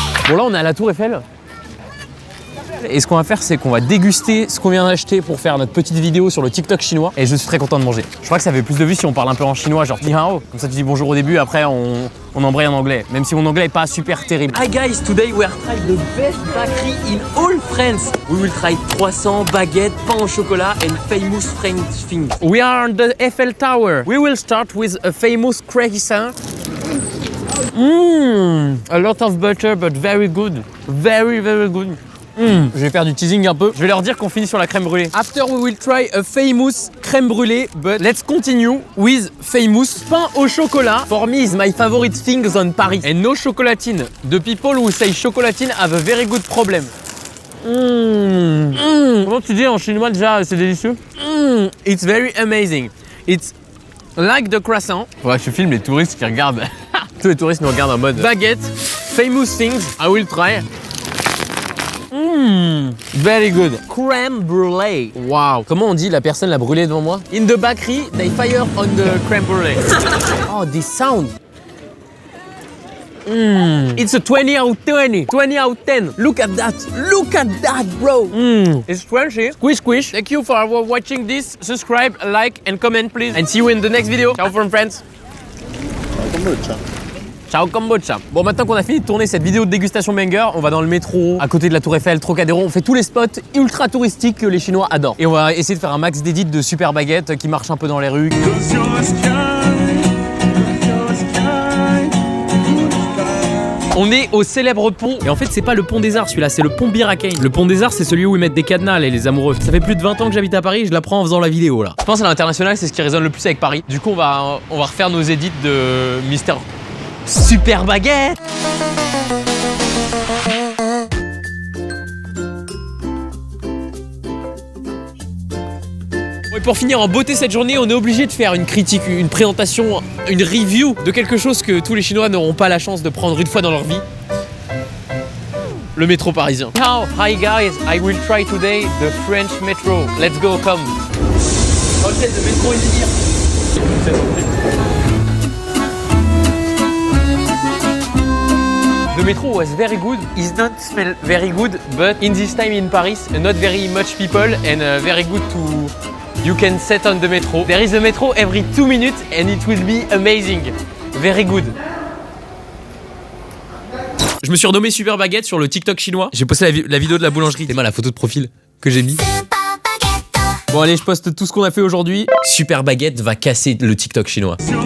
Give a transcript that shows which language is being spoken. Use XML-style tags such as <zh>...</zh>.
<fr>Bon là on est à la Tour Eiffel. Et ce qu'on va faire, c'est qu'on va déguster ce qu'on vient d'acheter pour faire notre petite vidéo sur le TikTok chinois. Et je suis très content de manger. Je crois que ça fait plus de vues si on parle un peu en chinois, genre</fr> <zh>ni hao.</zh> <fr>Comme ça tu dis bonjour au début, après on embraye en anglais. Même si mon anglais est pas super terrible.</fr> <en>Hi guys, today we are trying the best bakery in all France. We will try croissants, baguettes, pain au chocolat and famous French things. We are on the Eiffel Tower. We will start with a famous croissant. A lot of butter but very good. Very, very good.</en> <fr>Je vais faire du teasing un peu. Je vais leur dire qu'on finit sur la crème brûlée.</fr> <en>After we will try a famous crème brûlée, but let's continue with famous pain au chocolat. For me is my favorite things on Paris. And no chocolatine. The people who say chocolatine have a very good problem.</en> <fr>Comment tu dis en chinois déjà, c'est délicieux?</fr> <en>It's very amazing. It's like the croissant.</en> <fr>Ouais, je filme les touristes qui regardent. Tous les touristes nous regardent en mode baguette.</fr> <en>Famous things, I will try. Very good. Crème brûlée. Wow.</en> <fr>Comment on dit la personne l'a brûlée devant moi?</fr> <en>In the bakery, they fire on the crème brûlée. Oh, this sound. It's a 20 out of 20. 20 out of 10. Look at that. Look at that, bro. It's crunchy. Squish, squish. Thank you for watching this. Subscribe, like, and comment, please. And see you in the next video. Ciao from France.</en> <it>Ciao kombucha.</it> <fr>Bon, maintenant qu'on a fini de tourner cette vidéo de dégustation banger, on va dans le métro, à côté de la Tour Eiffel, Trocadéro. On fait tous les spots ultra touristiques que les Chinois adorent. Et on va essayer de faire un max d'édits de Super Baguette qui marche un peu dans les rues. On est au célèbre pont, et en fait c'est pas le pont des Arts celui-là, c'est le pont Bir Hakeim. Le pont des Arts c'est celui où ils mettent des cadenas et les amoureux. Ça fait plus de 20 ans que j'habite à Paris, je l'apprends en faisant la vidéo là. Je pense à l'international c'est ce qui résonne le plus avec Paris. Du coup on va refaire nos édits de Mister Super Baguette. Et pour finir en beauté cette journée, on est obligé de faire une critique, une présentation, une review de quelque chose que tous les Chinois n'auront pas la chance de prendre une fois dans leur vie. Le métro parisien.</fr> <en>Ciao, hi guys, I will try today the French metro. Let's go, come. Ok,</en> <fr>le métro</fr> <en>is here. The metro was very good. It not smell very good, but in this time in Paris, not very much people and very good to. You can set on the metro. There is a metro every 2 minutes and it will be amazing. Very good.</en> <fr>Je me suis renommé Super Baguette sur le TikTok chinois. J'ai posté la vidéo de la boulangerie. C'est mal la photo de profil que j'ai mis. Bon allez, je poste tout ce qu'on a fait aujourd'hui. Super Baguette va casser le TikTok chinois.</fr>